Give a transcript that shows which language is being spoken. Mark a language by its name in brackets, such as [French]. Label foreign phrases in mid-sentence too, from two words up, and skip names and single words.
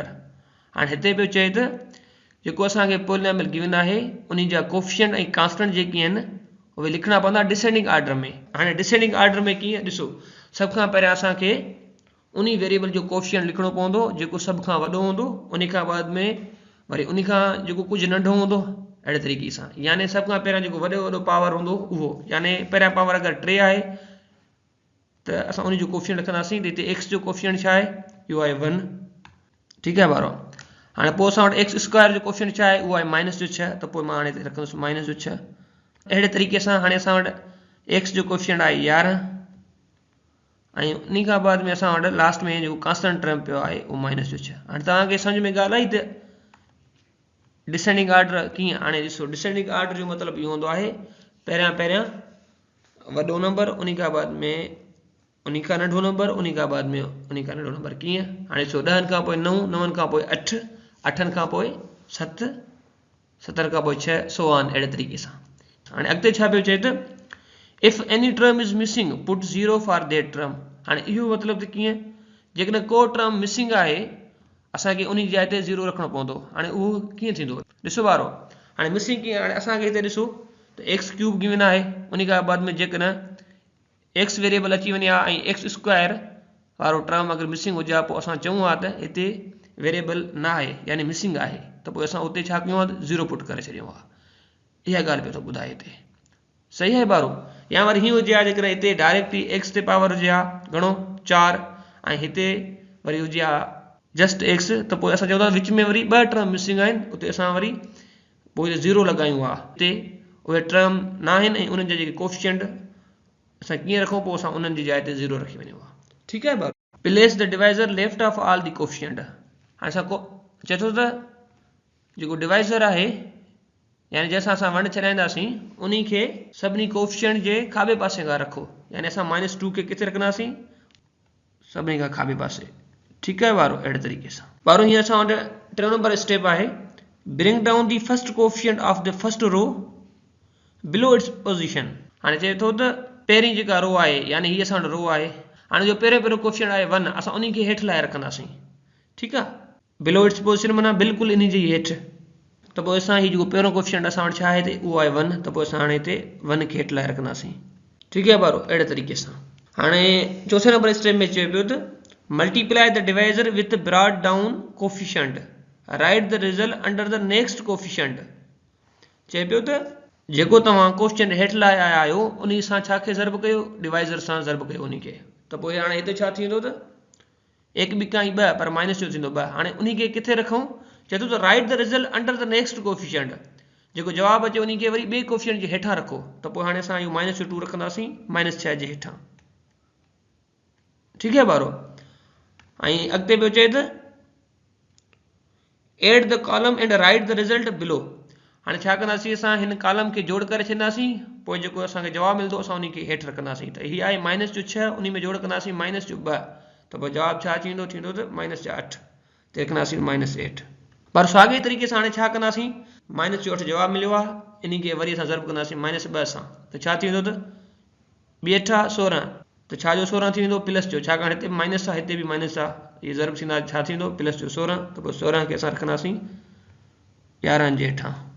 [Sindhi] हाणे हिते पियो चए त जेको असांखे [English] polynomial given [Sindhi] आहे उन जा कोफिशिएंट ऐं कांस्टेंट जेके आहिनि उहे लिखणा पवंदा [English] descending order [Sindhi] में। हाणे [English] descending order [Sindhi] में कीअं, ॾिसो सभ खां पहिरियां असांखे उन वेरिएबल जो कोफिशिएंट लिखणो पवंदो जेको सभ खां वॾो हूंदो, उन खां बाद में वरी उन खां जेको कुझु नंढो हूंदो, अहिड़े तरीक़े सां। यानी सभ खां पहिरियां जेको वॾो पावर हूंदो उहो, यानी पहिरियां पावर अगरि 3 आहे त असां उन जो कोफिशिएंट रखंदासीं। त हिते x जो कोफिशिएंट छा आहे, इहो आहे 1। [Hindi] ठीक है [Sindhi] बारो। हाणे पोइ असां वटि [English] x square [Sindhi] जो कोफिशिएंट छा आहे, उहो आहे माइनस जो 6। त पोइ मां हाणे हिते रखंदुसि माइनस जो 6। अहिड़े तरीक़े सां हाणे असां वटि एक्स जो कोफिशिएंट आहे 11 ऐं उन खां बाद में असां वटि लास्ट में जेको [English] constant term [Sindhi] पियो आहे उहो माइनस जो 6। हाणे तव्हांखे सम्झ में ॻाल्हि आई त [English] descending order [Sindhi] कीअं। हाणे ॾिसो [English] descending order [Sindhi] जो मतिलबु इहो हूंदो आहे पहिरियां वॾो नंबर, उन खां बाद में उन खां नंढो नंबर, उन खां बाद में उन खां नंढो नंबर। कीअं, हाणे ॾिसो 10 खां पोइ 9, 9 खां पोइ 8, 8 खां पोइ 7, 7 खां पोइ 6, [English] so on, [Sindhi] अहिड़े तरीक़े सां। हाणे अॻिते छा पियो चए त [English] If any term is missing put 0 for that term. [Sindhi] हाणे इहो मतिलबु त कीअं, जेकॾहिं को [English] term missing [Sindhi] आहे असांखे उन जी जाइ ते 0 रखणो पवंदो। हाणे उहो कीअं थींदो, ॾिसो वारो हाणे मिसिंग कीअं। हाणे असांखे हिते ॾिसो त x क्यूब गिवन आहे, उन खां बाद में जेकॾहिं x वेरिएबल अची वञे हा ऐं x स्क्वायर वारो टर्म अगरि मिसिंग हुजे हा, पोइ असां चऊं हा त हिते वेरिएबल न आहे यानी मिसिंग आहे, त पोइ असां उते छा कयूं हा त 0 पुट करे छॾियूं हा। इहा ॻाल्हि पियो थो ॿुधाए हिते। सही आहे बारो। या वरी हीअं हुजे हा जेकॾहिं हिते डायरेक्ट ई x ते पावर हुजे हा घणो 4 ऐं हिते वरी हुजे हा जस्ट x, त पोइ असां चऊं था विच में वरी 2 [English] term missing [Sindhi] आहिनि, उते असां वरी पोइ 0 लॻायूं हा। हिते उहे टर्म न आहिनि ऐं उन्हनि जा जेके कोफिशिएंट असां कीअं रखूं, पोइ असां उन्हनि जी जाइ ते 0 रखी वञूं हा। [Hindi] ठीक है [Sindhi] बारो। [English] Place the divisor left of all the coefficient. [Sindhi] हाणे असां चए थो त जेको डिवाइजर आहे यानी जैसा असां वंड छॾाईंदासीं उन खे सभिनी कोफिशिएंट जे खाॿे पासे खां रखो। यानी असां -2 खे किथे रखंदासीं, सभिनी खां खाॿे पासे। [Hindi] ठीक है [Sindhi] बारो अड़े तरीके से बारो हीअं असां वटि 3 नंबर स्टेप आहे [English] bring down the first coefficient of the first row below its position. [Sindhi] हाणे चए थो त पहिरीं जेका रो आहे यानी हीअ असां वटि रो आहे हाणे जो पहिरियों कोफिशिएंट आहे 1 असां उन खे हेठि लाइ रखंदासीं ठीक आहे [English] below its position [Sindhi] माना बिल्कुलु इन जे हेठि त पोइ असां हीउ जेको पहिरियों कोफिशिएंट असां वटि छा आहे हिते उहो आहे 1 त पोइ असां हाणे हिते 1 खे हेठि लाइ रखंदासीं ठीक आहे बारो अहिड़े तरीक़े सां। हाणे चौथे नंबर स्टेप में चयो पियो त [English] multiply the divisor with brought down coefficient write the result under the next coefficient. [Sindhi] चए पियो त जेको तव्हां कोफिशिएंट हेठि लाइ आया आहियो उन सां छा खे ज़र्ब कयो डिवाइज़र सां ज़र्ब कयो उन खे त पोइ हाणे हिते छा थींदो त 1 ॿी काई 2 पर माइनस जो थींदो 2 हाणे उन खे किथे रखूं चए थो त [English] write the result under the next coefficient [Sindhi] जेको जवाब अचे उन खे वरी ॿिए कोफिशिएंट जे हेठां रखो त पोइ हाणे असां इहो -2 रखंदासीं -6 जे हेठां [Hindi] ठीक है [Sindhi] बारो। ऐं अॻिते पियो चए त [English] add the column and write the result below. [Sindhi] हाणे छा कंदासीं असां हिन कॉलम खे जोड़ करे छॾींदासीं पोइ जेको असांखे जवाबु मिलंदो असां उन खे हेठि रखंदासीं त हीअ आहे -6 उन में जोड़ कंदासीं -2 त पोइ जवाबु छा थींदो त -8 ते रखंदासीं -8 पर साॻे तरीक़े सां हाणे छा कंदासीं -8 जवाबु मिलियो आहे इन खे वरी असां ज़र्ब कंदासीं -2 सां त छा थींदो त 2 × 8 16 त छा जो 16 थी वेंदो प्लस जो छाकाणि हिते माइनस आहे हिते बि माइनस आहे इहे ज़र्ब थींदा छा थींदो प्लस जो 16 त पोइ 16 खे असां रखंदासीं 11 जे हेठां